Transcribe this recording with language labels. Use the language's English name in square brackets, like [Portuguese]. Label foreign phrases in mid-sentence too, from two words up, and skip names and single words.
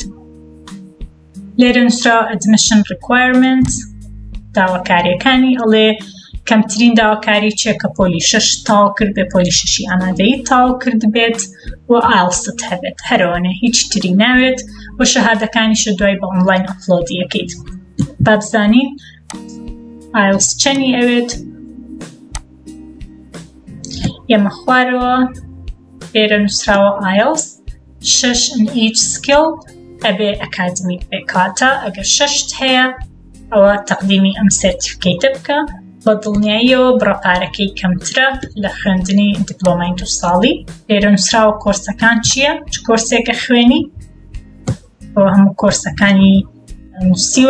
[Central Kurdish] لێرە نووسراوە [English] Admission Requirements [Central Kurdish] داواکاریەکانی ئەڵێ کەمترین داواکاری چیە کە پۆلی 6 تاو کرد بێ پۆلی 6 ئامادەیی تاو کرد بێت و ئایلست هەبێت هەرەوەنە هیچ تری ناوێت و شەهادەکانیشە دوای بە ئۆنلاین ئەپلۆدی یەکەیت. با بزانین ئایلست چەندی ئەوێت. ئێمە خوارەوە لێرە نووسراوە ئایلست 6 [English] in each skill [Central Kurdish] ئەبێ ئەکادمیک بێ کاتە ئەگەر 6 هەیە ئەوە تەقدیمی ئەم سرتیفیکیتە بکە بە دڵنیاییەوە بڕەپارەکەی کەمترە لە خوێندنی دیپلۆمای 2 ساڵی. لێرە نووسراوە کۆرسەکان چییە چ کۆرسێکە خوێنی ئەوە هەموو کۆرسەکانی نووسیوە.